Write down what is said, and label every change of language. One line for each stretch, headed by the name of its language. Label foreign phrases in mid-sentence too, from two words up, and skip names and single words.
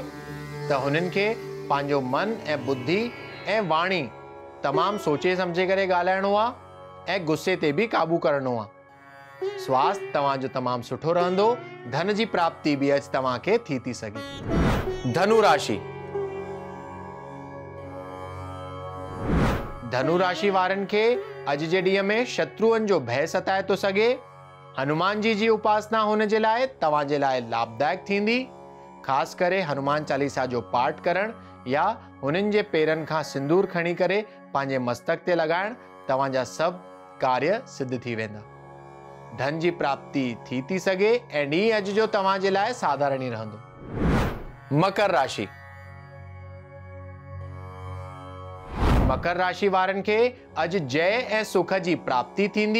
Sindhi: त हुननि खे पंहिंजो मन ऐं बुद्धि ऐं वाणी तमामु सोचे समझे करे ॻाल्हाइणो आहे ऐं गुस्से ते भी काबू करणो आहे। स्वास्थ्य तव्हांजो तमामु सुठो रहंदो। धन जी प्राप्ति भी अॼु तव्हांखे थी सघे। धनु राशि। धनु राशि वारनि खे अॼु जे ॾींहं में शत्रुअनि जो भय सताए थो सघे। हनुमान जी उपासना हुन जे लाइ तव्हांजे लाइ लाभदायक थींदी। ख़ासि करे हनुमान चालीसा जो पाठ करण या हुननि जे पेरनि खां सिंदूर खणी करे पंहिंजे मस्तक ते लॻाइण तव्हांजा सभु कार्य सिद्ध थी वेंदा। धन जी प्राप्ति थी सघे ऐं ॾींहुं अॼु जो तव्हांजे लाइ साधारण ई रहंदो। मकर राशि। मकर राशि वारनि खे अॼु जय ऐं सुख जी प्राप्ति थींदी।